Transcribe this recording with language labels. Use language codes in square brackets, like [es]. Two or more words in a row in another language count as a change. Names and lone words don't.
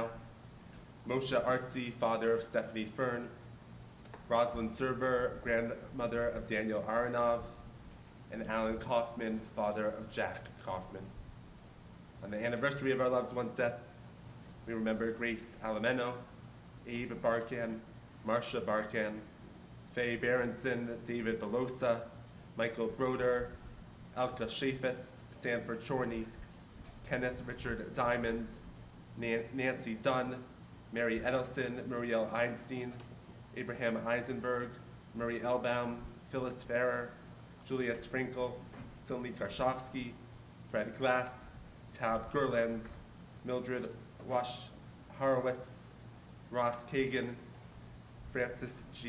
[en] Moshe Artsy, father of Stephanie Fern. Rosalind Zerber, grandmother of Daniel Aronov. And Alan Kaufman, father of Jack Kaufman. On the anniversary of our loved ones' deaths, we remember Grace Alameno, Abe Barkan, Marcia Barkan, Faye Berenson, David Belosa, Michael Broder, Elka Shafetz, Sanford Chorney, Kenneth Richard Diamond, Nancy Dunn, Mary Edelson, Muriel Einstein, Abraham Eisenberg, Marie Elbaum, Phyllis Farrer, Julia Sprinkle, Cindy Garshovsky, Fred Glass, Tab Gerland, Mildred Wash Horowitz, Ross Kagan, Francis G.